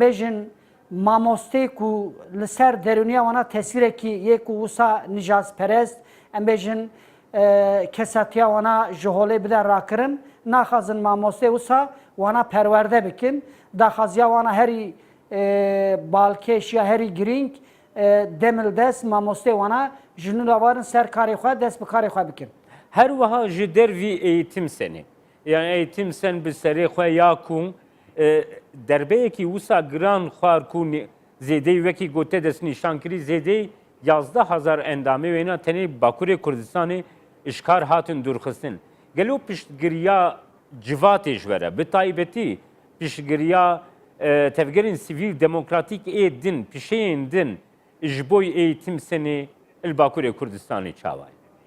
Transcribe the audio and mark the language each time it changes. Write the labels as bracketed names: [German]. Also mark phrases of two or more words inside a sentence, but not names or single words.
[Kurdish] bêjin mamostê ku li ser derûniya wana tesîrekî yê ku wisa nijazperest em bêjin kesatiya wana ji holê bide rakirin naxwazin mamostê wisa wana perwerde bikin daxwaziya wana herî balkêş ya herî girîng demildest mamostê wana ji nû da warin ser karê xwe dest bi karê xwe bikin. Her wiha ji dervî eğitim senê. Yani eğitim sen bi serê xwe ya ku derbeyekî wisa giran xwar ku zêdeyî wekî gote dest nîşan kirî zêdeyî 11,000 endamê wêna tenê Bakurê Kurdistanê işkar hatin dûrxistin. Gelo piştgiriya civatê ji we re bi taybetî piştgiriya tevgerên sivîl demokratîk ê din pişeyên din ji bo eğitim senê li Bakurê Kurdistanê çawa ye.